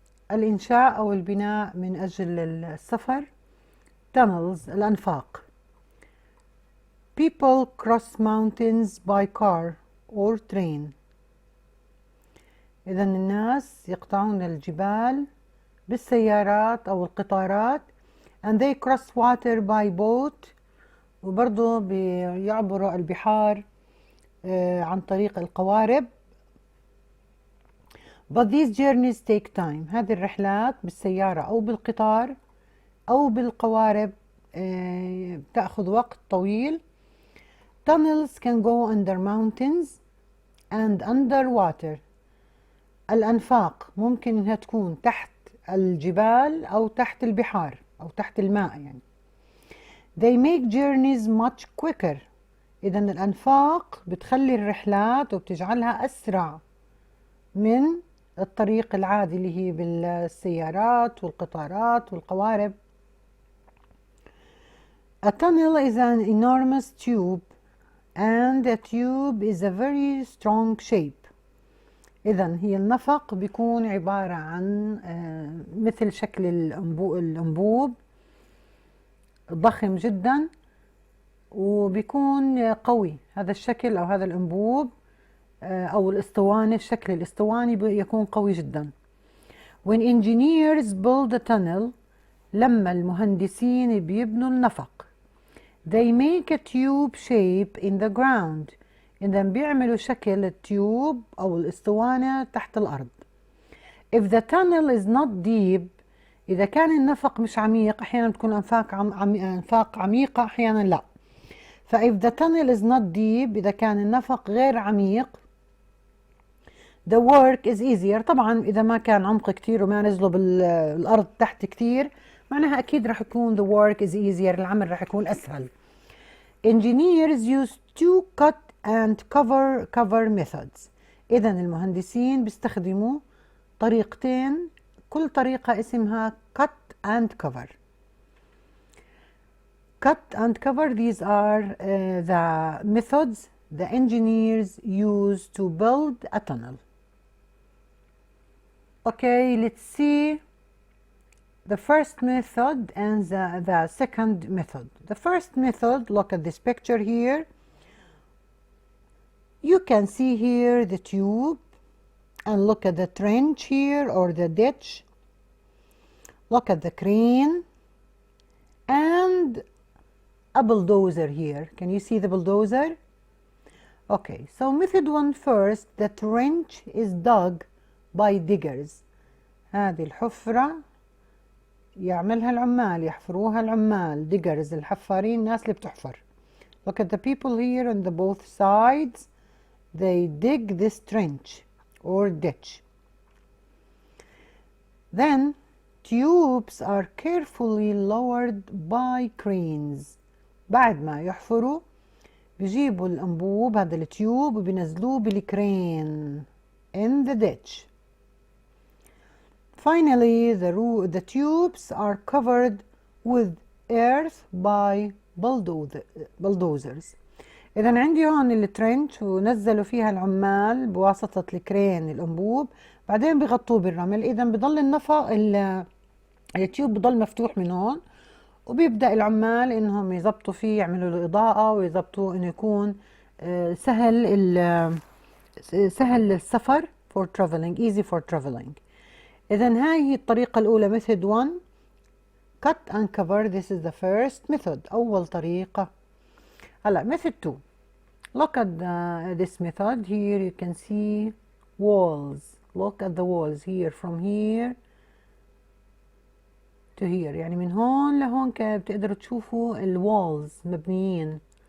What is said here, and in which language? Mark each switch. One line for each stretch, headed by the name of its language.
Arabic: الإنشاء أو البناء من أجل السفر. Tunnels الأنفاق.
English: People cross mountains by car or train.
Arabic: إذن الناس يقطعون الجبال بالسيارات أو القطارات
English: and they cross water by boat
Arabic: وبرضو بيعبروا البحار عن طريق القوارب.
English: But these journeys take time.
Arabic: هذه الرحلات بالسيارة أو بالقطار أو بالقوارب تأخذ وقت طويل.
English: Tunnels can go under mountains and under water.
Arabic: الأنفاق ممكن إنها تكون تحت الجبال أو تحت البحار أو تحت الماء يعني.
English: They make journeys much quicker.
Arabic: إذن الأنفاق بتخلي الرحلات وبتجعلها أسرع من الطريق العادي اللي هي بالسيارات والقطارات والقوارب.
English: A tunnel is an enormous tube and a tube is a very strong shape.
Arabic: إذن هي النفق بيكون عبارة عن مثل شكل الأنبوب ضخم جدا وبيكون قوي. هذا الشكل أو هذا الأنبوب أو الأسطوانة الشكل الأسطواني يكون قوي جدا.
English: When engineers build a tunnel
Arabic: لما المهندسين بيبنوا النفق
English: they make a tube shape in the ground.
Arabic: إذا بيعملوا شكل التيوب أو الأسطوانة تحت الأرض.
English: If the tunnel is not deep
Arabic: إذا كان النفق مش عميق أحيانا بتكون أنفاق عميقة أحيانا لا.
English: if the tunnel is not deep
Arabic: إذا كان النفق غير عميق
English: the work is easier.
Arabic: طبعا إذا ما كان عمق كتير وما نزلوا بالأرض تحت كتير معناها أكيد رح يكون
English: the work is easier.
Arabic: العمل رح يكون أسهل.
English: Engineers use to cut and cover methods. إذا المهندسين بيستخدموا طريقتين كل طريقة اسمها cut and cover. Cut and cover, these are the methods the engineers use to build a tunnel. Okay, let's see the first method and the second method. The first method, look at this picture here. You can see here the tube and look at the trench here or the ditch. Look at the crane and a bulldozer here. Can you see the bulldozer? Okay, so method 1 first, the trench is dug by diggers.
Arabic: هذه الحفرة يعملها العمال يحفروها العمال diggers الحفارين الناس اللي بتحفر.
English: Look at the people here on the both sides. They dig this trench or ditch. Then tubes are carefully lowered by cranes.
Arabic: بعد ما يحفروا بيجيبوا الأنبوب هذا التيوب وبينزلوه بالكرين
English: in the ditch. Finally, the tubes are covered with earth by bulldozers.
Arabic: إذا عندي هون الترنش ونزلوا فيها العمال بواسطة الكرين الأنبوب بعدين بغطوه بالرمل. إذا بضل النفق التيوب بضل مفتوح من هون وبيبدأ العمال إنهم يزبطوا فيه يعملوا له إضاءة ويزبطوا إنه يكون سهل السفر
English: for traveling, easy for traveling.
Arabic: إذا هاي هي الطريقة الأولى
English: method 1 cut and cover. This is the first method
Arabic: أول طريقة. هلا
English: method 2. Look at this method here. You can see walls. Look at the walls here from here to here.
Arabic: يعني من هون لهون بتقدروا تشوفوا الوالز مبنيين.